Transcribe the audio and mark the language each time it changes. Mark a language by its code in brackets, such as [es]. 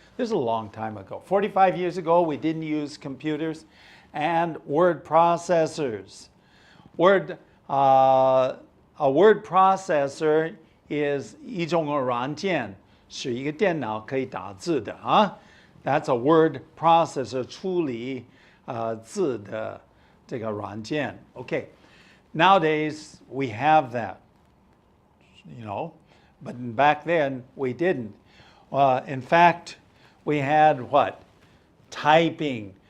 [en] This is a long time ago. 45 years ago, we didn't use computers and word processors. A word processor is [zh] 一种软件，是一个电脑可以打字的啊。 [en] That's a word processor, [zh] 处理字的这个软件. [en] Okay, nowadays we have that, you know, but back then we didn't. In fact, we had what? Typing.